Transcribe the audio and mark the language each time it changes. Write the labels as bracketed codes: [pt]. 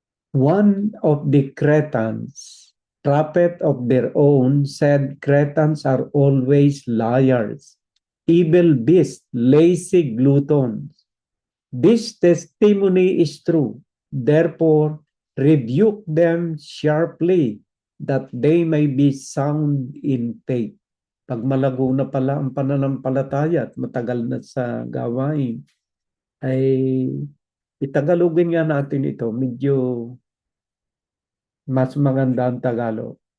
[en] One of the Cretans, prophet of their own, said Cretans are always liars, evil beasts, lazy gluttons. This testimony is true. Therefore, rebuke them sharply, that they may be sound in faith. [tl] Pag malago na pala ang pananampalataya at matagal na sa gawain, ay itagalogin nga natin ito. Medyo mas maganda ang Tagalog.